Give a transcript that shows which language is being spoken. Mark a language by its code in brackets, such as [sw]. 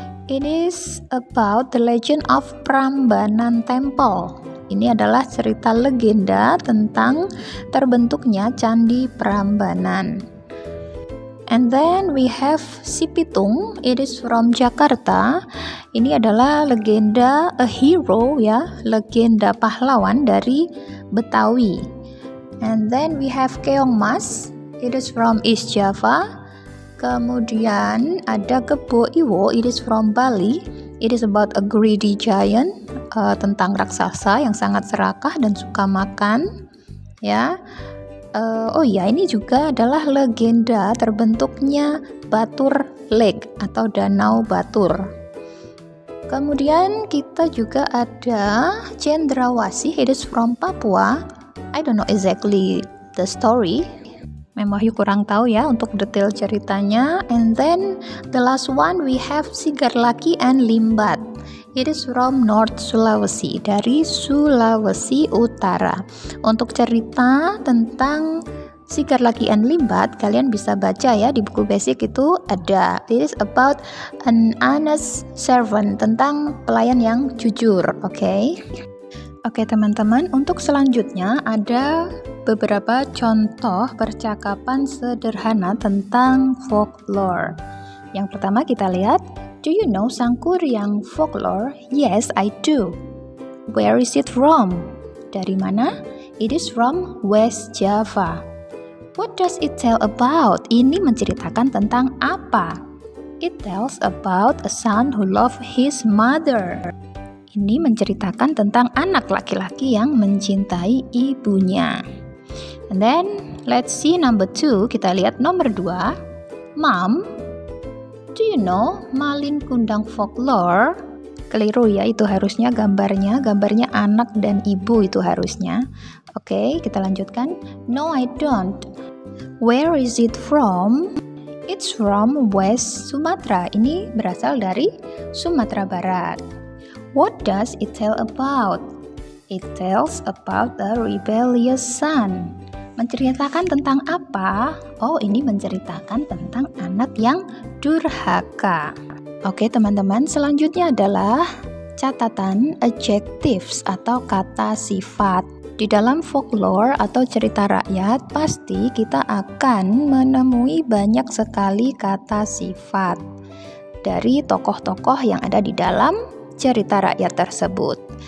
[en] It is about the legend of Prambanan Temple. [id] Ini adalah cerita legenda tentang terbentuknya Candi Prambanan. [en] And then we have Si Pitung. It is from Jakarta. [id] Ini adalah legenda [en] a hero [id] ya, legenda pahlawan dari Betawi. [en] And then we have Keong Mas. It is from East Java. [id] Kemudian ada Kebo Iwo. [en] It is from Bali. It is about a greedy giant, [id] tentang raksasa yang sangat serakah dan suka makan ya. Oh ya, ini juga adalah legenda terbentuknya Batur Lake atau Danau Batur. Kemudian kita juga ada Cendrawasih. [en] It is from Papua. I don't know exactly the story. [id] Mem Wahyu kurang tahu ya untuk detail ceritanya. [en] And then the last one we have Sigarlaki and Limbat. It is from North Sulawesi, [id] dari Sulawesi Utara. Untuk cerita tentang Sigar Lagi and Limbat kalian bisa baca ya di buku basic itu ada. [en] It is about an honest servant, [id] tentang pelayan yang jujur. Oke teman-teman, untuk selanjutnya ada beberapa contoh percakapan sederhana tentang folklore. Yang pertama kita lihat, [en] do you know Sangkuriang folklore? Yes, I do. Where is it from? [id] Dari mana? [en] It is from West Java. What does it tell about? [id] Ini menceritakan tentang apa? [en] It tells about a son who loves his mother. [id] Ini menceritakan tentang anak laki-laki yang mencintai ibunya. [en] And then, let's see number 2. [id] Kita lihat nomor 2. [en] Mom, do you know Malin Kundang folklore? [id] Keliru ya, itu harusnya gambarnya anak dan ibu itu harusnya. Oke, kita lanjutkan. [en] No, I don't. Where is it from? It's from West Sumatra. [id] Ini berasal dari Sumatera Barat. [en] What does it tell about? It tells about a rebellious son. [id] Menceritakan tentang apa? Oh, ini menceritakan tentang anak yang durhaka. Oke teman-teman, selanjutnya adalah catatan adjectives atau kata sifat. Di dalam folklore atau cerita rakyat, pasti kita akan menemui banyak sekali kata sifat dari tokoh-tokoh yang ada di dalam cerita rakyat tersebut.